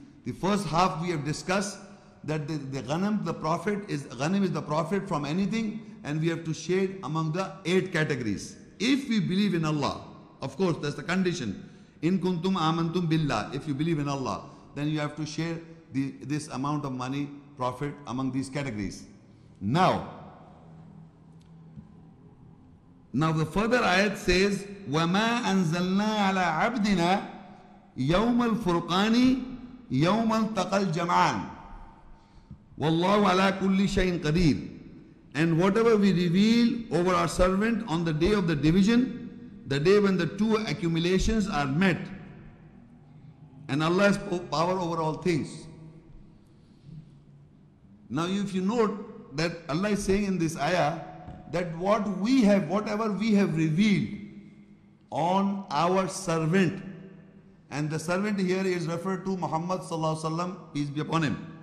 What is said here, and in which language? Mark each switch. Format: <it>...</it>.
<en>The first half we have discussed that the ghanim, the profit is ghanim is the profit from anything, and we have to share among the 8 categories. If we believe in Allah, of course that's the condition.</en> <ar>In kuntum amantum billah,</ar> <en>if you believe in Allah, then you have to share this amount of money, profit among these categories. Now the further ayat says,</en> <ar>وَمَا أَنزَلْنَا عَلَىٰ عَبْدِنَا يَوْمَ الْفُرْقَانِ يَوْمَ الْتَقَى الْجَمْعَانِ وَاللَّهُ عَلَىٰ كُلِّ شَيْءٍ قَدِيرٌ.</ar> <en>And whatever we reveal over our servant on the day of the division, the day when the 2 accumulations are met, and Allah has power over all things. Now if you note that Allah is saying in this ayah that whatever we have revealed on our servant, and the servant here is referred to Muhammad sallallahu alaihi wasallam, peace be upon him.</en>